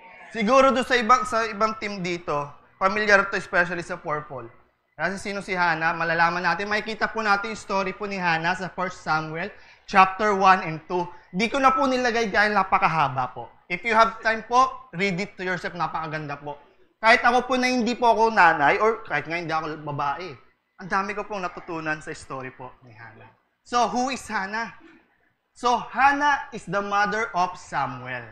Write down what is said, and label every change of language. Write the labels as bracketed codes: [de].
[tl] Siguro doon sa ibang team dito, familiar to especially sa Purple. Kasi sino si Hannah, malalaman natin. Makikita po natin yung story po ni Hannah sa 1 Samuel chapter 1 and 2. Di ko na po nilagay dahil napakahaba po. [en] If you have time po, read it to yourself, [tl] napakaganda po. Kahit ako po na hindi po ako nanay, or kahit nga hindi ako babae, ang dami ko pong natutunan sa story po ni Hannah. [en] So, who is Hannah? So, Hannah is the mother of Samuel.